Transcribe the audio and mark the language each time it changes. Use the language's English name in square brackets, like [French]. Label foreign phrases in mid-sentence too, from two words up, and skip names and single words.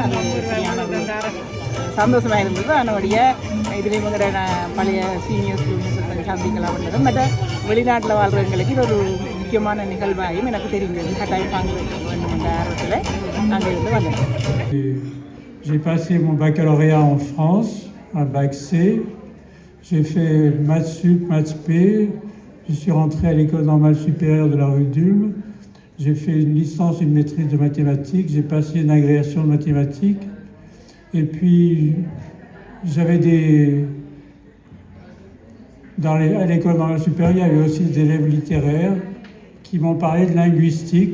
[Tamil] அது சரியான ஒரு சந்தோஷமாக இருந்தது. அதனுடைய இதுலேயும் எங்களோட பழைய [English] senior students [Tamil] சந்திக்கலாம். மற்ற வெளிநாட்டில் வாழ்கிறவங்களுக்கு இது ஒரு முக்கியமான நிகழ்வாகவும் எனக்கு தெரிஞ்சது. கட்டாயம் பங்கேற்க வேண்டும் என்ற ஆர்வத்தில் அங்கே இருந்து வந்தேன். [French] J'ai passé mon baccalauréat en France, un bac C. J'ai fait maths sup, maths P. Je suis rentré à l'école normale supérieure de la rue d'Ulm. J'ai fait une licence, une maîtrise de mathématiques. J'ai passé une agrégation de mathématiques. Et puis, j'avais à l'école normale supérieure, il y avait aussi des élèves littéraires qui m'ont parlé de linguistique.